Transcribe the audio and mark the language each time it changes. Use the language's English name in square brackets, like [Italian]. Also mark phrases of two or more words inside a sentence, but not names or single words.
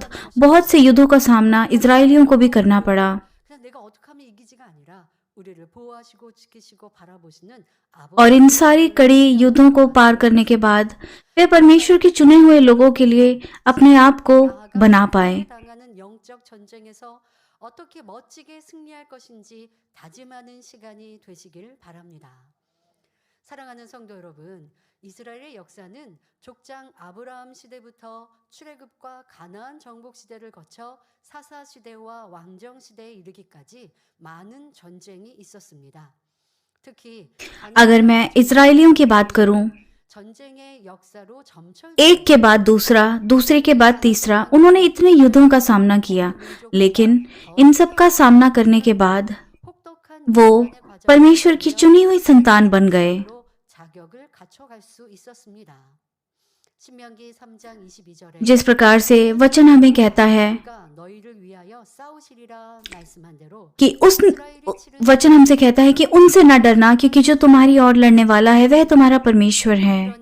[Hindi] बहुत से युद्धों का सामना इजरायलियों को भी करना पड़ा। और इन सारी कड़ी युद्धों को पार करने के बाद वे परमेश्वर के चुने हुए लोगों के लिए अपने आप को बना पाए। [Korean] 어떻게 멋지게 승리할 것인지 다짐하는 시간이 되시길 바랍니다. 사랑하는 성도 여러분, 이스라엘의 역사는 족장 아브라함 시대부터 출애굽과 가나안 정복 시대를 거쳐 사사 시대와 왕정 시대에 이르기까지 많은 전쟁이 있었습니다. 특히 [Hindi] अगर मैं इजरायलियों की बात करूं, [Korean] 전쟁의 역사로 [Hindi] एक के बाद दूसरा, दूसरे के बाद तीसरा, उन्होंने इतने युद्धों का सामना किया, लेकिन इन सब का सामना करने के बाद वो परमेश्वर की चुनी हुई संतान बन गए। जिस प्रकार से वचन हमें कहता है कि उस वचन हमसे कहता है कि उनसे न डरना, क्योंकि जो तुम्हारी ओर लड़ने वाला है वह तुम्हारा परमेश्वर है।